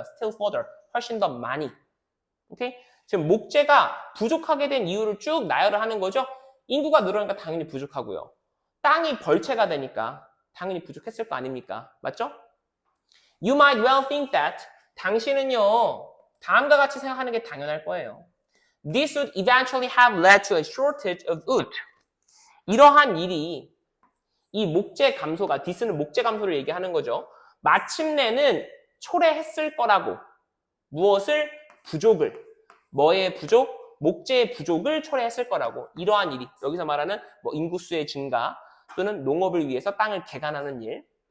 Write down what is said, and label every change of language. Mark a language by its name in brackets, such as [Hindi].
[English] Still further, [Korean] 훨씬 더 많이. 오케이? 지금 목재가 부족하게 된 이유를 쭉 나열을 하는 거죠. 인구가 늘어나니까 당연히 부족하고요. 땅이 벌채가 되니까 당연히 부족했을 거 아닙니까? 맞죠? [English] You might well think that, [Korean] 당신은요 다음과 같이 생각하는 게 당연할 거예요. [English] This would eventually have led to a shortage of wood. [Korean] 이러한 일이, 이 목재 감소가, this는 목재 감소를 얘기하는 거죠. 마침내는 초래했을 거라고. 무엇을? 부족을. 뭐의 부족? 목재의 부족을 초래했을 거라고. 이러한 일이, 여기서 말하는 뭐 인구수의 증가 또는 농업을 위해서 땅을 개간하는 일.